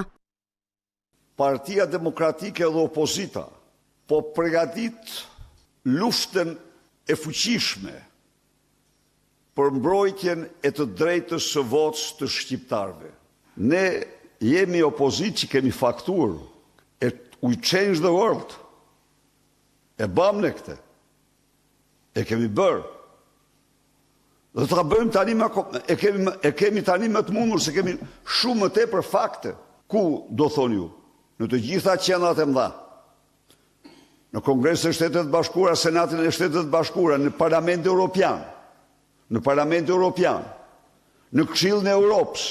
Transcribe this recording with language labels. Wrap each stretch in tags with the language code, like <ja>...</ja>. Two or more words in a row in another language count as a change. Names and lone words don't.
<sq>Partia Demokratike dhe opozita po përgatit luftën e fuqishme për mbrojtjen e të drejtës së votës të shqiptarëve. Ne jemi opozitë që kemi faktur,</sq> <en>we change the world.</en> <sq>E bam në këte. E kemi bërë. Dhe ta bëjmë tani e kemi tani më të mundur se kemi shumë më tepër fakte. Ku do thonë ju? Në të gjitha qendrat e mëdha. Në Kongresin e Shtetet Bashkuara, Senatin e Shtetet Bashkuara, në Parlamentin Evropian, në Këshillin e Europës.</sq>